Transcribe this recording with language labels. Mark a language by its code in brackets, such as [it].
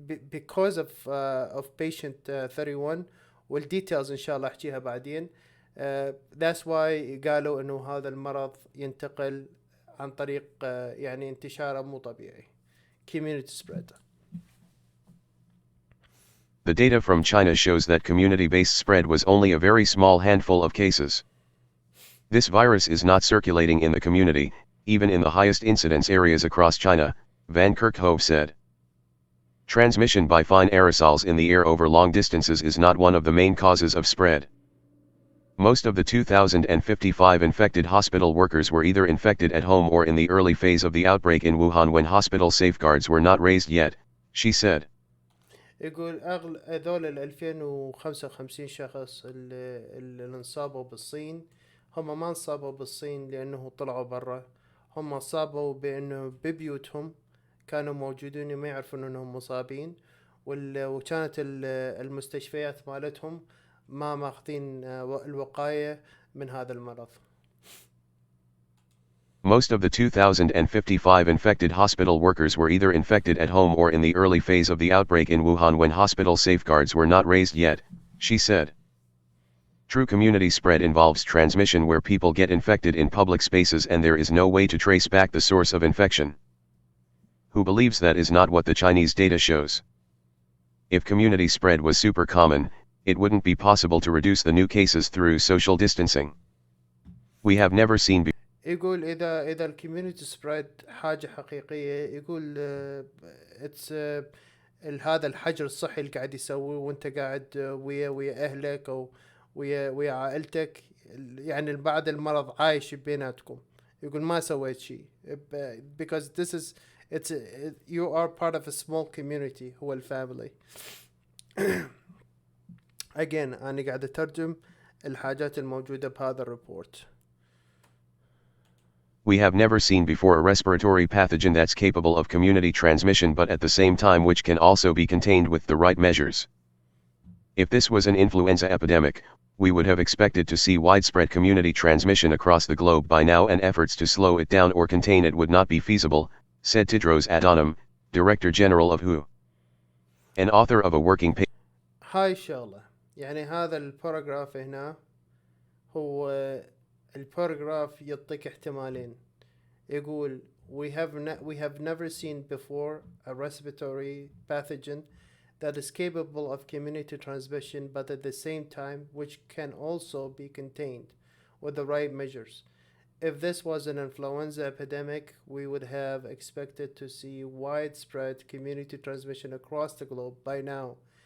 [en] because of patient 31 [ar] والديتيلز ان شاء الله احكيها بعدين. [en] that's why [ar] قالوا انه هذا المرض ينتقل عن طريق يعني انتشاره مو طبيعي [en] community spread. The data from China shows that community-based spread was only a very small handful of cases. This virus is not circulating in the community, even in the highest incidence areas across China, Van Kerkhove said. Transmission by fine aerosols in the air over long distances is not one of the main causes of spread. Most of the 2,055 infected hospital workers were either infected at home or in the early phase of the outbreak in Wuhan when hospital safeguards were not raised yet, she said. [ar] يقول هذول 2055 شخص اللي انصابوا بالصين هم ما انصابوا بالصين لأنه طلعوا برا، هم انصابوا بأنه ببيوتهم كانوا موجودين وما يعرفون أنهم مصابين، وكانت المستشفيات مالتهم ما ماخذين الوقاية من هذا المرض. [en] Most of the 2,055 infected hospital workers were either infected at home or in the early phase of the outbreak in Wuhan when hospital safeguards were not raised yet, she said. True community spread involves transmission where people get infected in public spaces and there is no way to trace back the source of infection. Who believes that is not what the Chinese data shows. If community spread was super common, it wouldn't be possible to reduce the new cases through social distancing. We have never seen [ar] يقول إذا الكوميونيتي سبريد حاجة حقيقية، يقول اتس هذا الحجر الصحي اللي قاعد يسويه وانت قاعد ويا أهلك أو ويا عائلتك، يعني بعد المرض عايش بيناتكم. يقول ما سويت شيء [en] because this is it's you are part of a small community [ar] هو الفاميلي. again أنا قاعد أترجم الحاجات الموجودة بهذا الريبورت. [en] We have never seen before a respiratory pathogen that's capable of community transmission but at the same time which can also be contained with the right measures. If this was an influenza epidemic, we would have expected to see widespread community transmission across the globe by now, and efforts to slow it down or contain it would not be feasible, said Tedros Adhanom, Director General of WHO. An author of a working paper. [ar] هاي الشغلة، يعني هذا الباراجراف هنا هو الباراجراف يعطيك احتمالين. [en] يقول we have never seen before a respiratory pathogen that is capable of community transmission but at the same time which can also be contained with the right measures. If this was an influenza epidemic, we would have expected to see widespread community transmission across the globe by now.